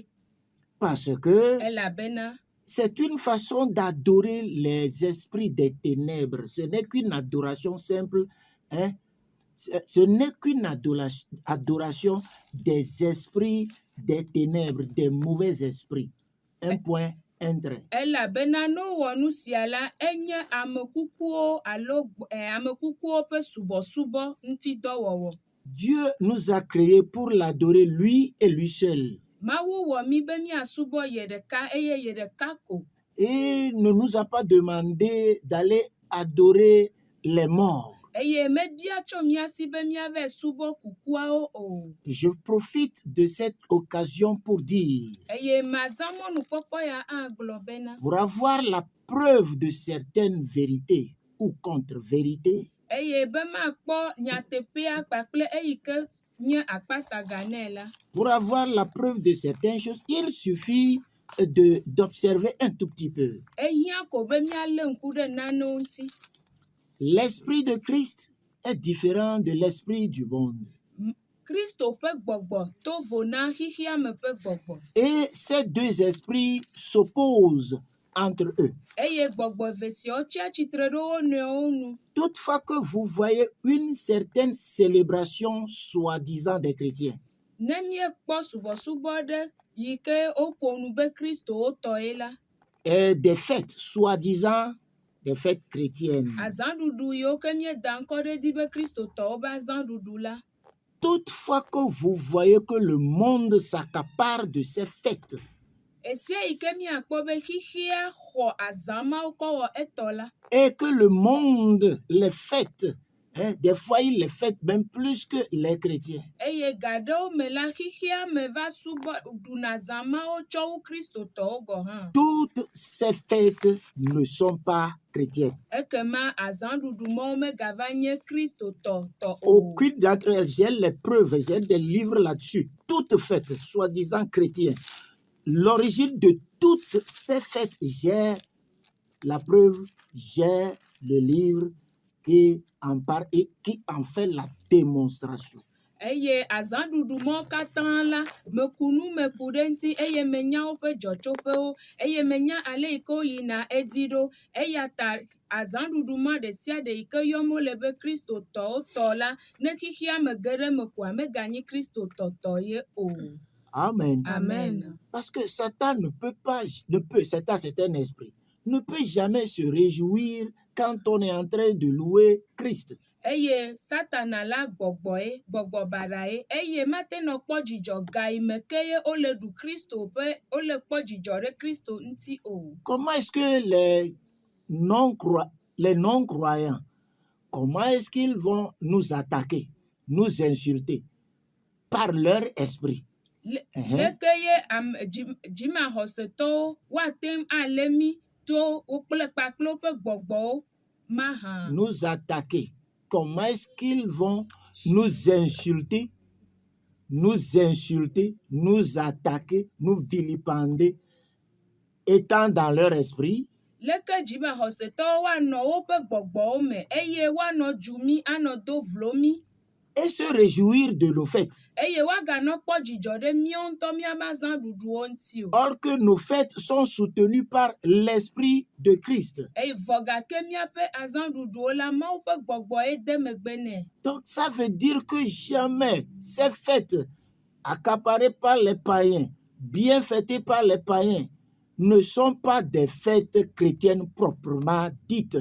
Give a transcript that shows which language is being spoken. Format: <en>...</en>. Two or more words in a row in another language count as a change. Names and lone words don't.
<fr>Parce que</fr> <ee>Elabena</ee> <fr>c'est une façon d'adorer les esprits des ténèbres. Ce n'est qu'une adoration simple. Ce n'est qu'une adoration des esprits des ténèbres, des mauvais esprits. Un point, un trait.</fr> <ee>elabena ne wowɔ nu sia la, enye amekukuwo alo amekukuwo ƒe subɔsubɔ ŋuti dɔ wɔwɔ.</ee> <fr>Dieu nous a créés pour l'adorer lui et lui seul.</fr> <ee>Mawu wɔ mi be míasubɔ ye ɖeka eye ye ɖeka ko.</ee> <fr>Et ne nous a pas demandé d'aller adorer les morts.</fr> <ee>Eye mebia tso mía si be míave subɔ kukuawo o.</ee> <fr>Je profite de cette occasion pour dire,</fr> <ee>Eye mazã mɔnukpɔkpɔ ya hã gblɔ bena,</ee> <fr>pour avoir la preuve de certaines vérités ou contre-vérités,</fr> <ee>eye be makpɔ nyateƒea kpakple eyi ke nye akpasaga nɛ la,</ee> <fr>pour avoir la preuve de certaines choses, il suffit d'observer un tout petit peu.</fr> <ee>ehiã ko be míalé ŋku ɖe nanewo ŋuti.</ee> <fr>L'esprit de Christ est différent de l'esprit du monde.</fr> <ee>Kristo ƒe gbɔgbɔ to vo na xixia me ƒe gbɔgbɔ.</ee> <fr>Et ces deux esprits s'opposent entre eux.</fr> <ee>Eye gbɔgbɔ eve siawo tsi atsitre ɖe wo nɔewo nu.</ee> <fr>Toutefois que vous voyez une certaine célébration soi-disant des chrétiens,</fr> <ee>Ne míekpɔ subɔsubɔ ɖe yi ke woƒo nu be Kristo wotɔe la,</ee> <fr>et des fêtes soi-disant des fêtes chrétiennes,</fr> <ee>azãɖuɖu yiwo ke míeda ŋkɔ ɖe edzi be kristotɔwo ƒe azãɖuɖu la,</ee> <fr>toutefois que vous voyez que le monde s'accapare de ces fêtes,</fr> <ee>esia yi ke míakpɔ be xixia xɔ azã mawo kɔ wɔ etɔ la,</ee> <fr>et que le monde les fête, des fois il les fête même plus que les chrétiens.</fr> <ee>eye ga ɖewo me la xixia me va subɔ ɖuna azã mawo tsɔ wu kristotɔwo gɔ hã.</ee> <fr>Toutes ces fêtes ne sont pas chrétiennes.</fr> <ee>Ekema azãɖuɖu mawo megava nye kristotɔ tɔ o.</ee> <fr>Aucune d'entre elles, j'ai les preuves, j'ai des livres là-dessus. Toutes fêtes, soi-disant chrétiennes. L'origine de toutes ces fêtes, j'ai la preuve, j'ai le livre qui en parle et qui en fait la démonstration.</fr> <ee>eye azãɖuɖu mɔ katã la meku nu meku ɖe ŋuti eye menya woƒe dzɔtsoƒewo eye menya ale yi ke woyina edzi ɖo eya ta azãɖuɖu ma ɖe sia ɖe yi ke yɔm wole be kristotɔwo tɔ la ne xixia me ge ɖe me koa meganyi kristotɔtɔ ye o. Amen. Amen.</ee> <fr>Parce que Satan Satan c'est un esprit, ne peut jamais se réjouir quand on est en train de louer Christ.</fr> <ee>Eye Satana la gbɔgbɔe gbɔgbɔ baɖae eye mate nɔ kpɔ dzidzɔ ga yi me ke ye wole ɖu Kristo ƒe wole kpɔ dzidzɔ ɖe Kristo ŋuti o.</ee> <fr>Comment est-ce que les non-croyants, comment est-ce qu'ils vont nous attaquer, nous insulter par leur esprit?</fr> <ee>Leke ye dzimaxɔsetɔwo woate ŋu alé mi to wo kple kpakple woƒe gbɔgbɔwo mahã.</ee> <fr>Nous attaquer. Comment est-ce qu'ils vont nous insulter, nous attaquer, nous vilipender, étant dans leur esprit?</fr> <ee>Leke dzimaxɔsetɔwo woanɔ woƒe gbɔgbɔwo me eye woanɔ dzu mi anɔ do vlo mi.</ee> <fr>Et se réjouir de nos fêtes.</fr> <ee>Eye woaganɔ kpɔ dzidzɔ ɖe míawo ŋutɔ míaƒe azãɖuɖuwo ŋuti o.</ee> <fr>Or que nos fêtes sont soutenues par l'esprit de Christ.</fr> <ee>Eye vɔ gake míaƒe azãɖuɖuwo la Mawu ƒe gbɔgbɔe de megbe nɛ.</ee> <fr>Donc ça veut dire que jamais ces fêtes accaparées par les païens, bien fêtées par les païens, ne sont pas des fêtes chrétiennes proprement dites.</fr>